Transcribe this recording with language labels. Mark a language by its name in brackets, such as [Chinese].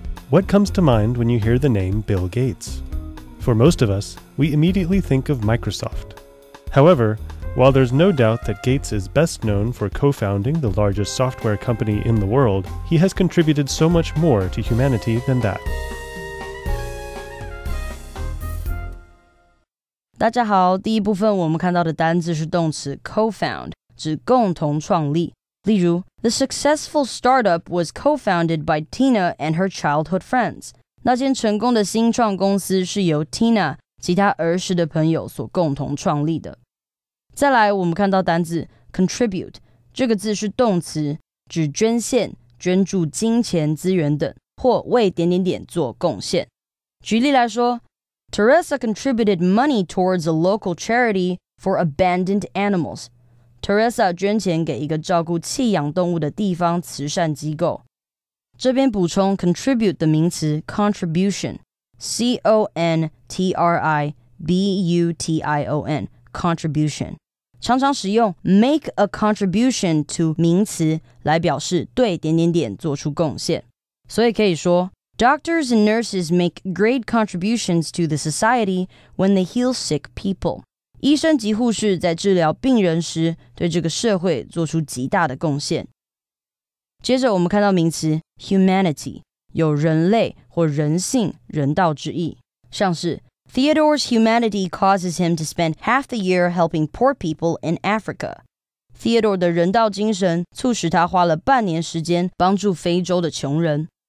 [English] What comes to mind when you hear the name Bill Gates? For most of us, we immediately think of Microsoft. However, while there's no doubt that Gates is best known for co-founding the largest software company in the world, he has contributed so much more to humanity than that. [Chinese] 大家好，第一部分我们看到的单字是动词 co-found， 指共同创立。例如 [English] The successful startup was co-founded by Tina and her childhood friends. [Chinese] 那间成功的新创公司是由 Tina 其他儿时的朋友所共同创立的。再来我们看到单字 contribute， 这个字是动词，指捐献、捐助金钱资源等，或为点点点做贡献。举例来说 [English] Teresa contributed money towards a local charity for abandoned animals. [Chinese] Teresa 捐钱给一个照顾弃养动物的地方慈善机构。这边补充 contribute 的名词 contribution， C-O-N-T-R-I-B-U-T-I-O-N contribution， 常常使用 [English] make a contribution to [Chinese] 名词来表示对点点点做出贡献。所以可以说 [English] Doctors and nurses make great contributions to the society when they heal sick people. [Chinese] 医生及护士在治疗病人时，对这个社会做出极大的贡献。接着我们看到名词 humanity， 有人类或人性、人道之意，像是 [English] Theodore's humanity causes him to spend half the year helping poor people in Africa. [Chinese] Theodore 的人道精神促使他花了半年时间帮助非洲的穷人。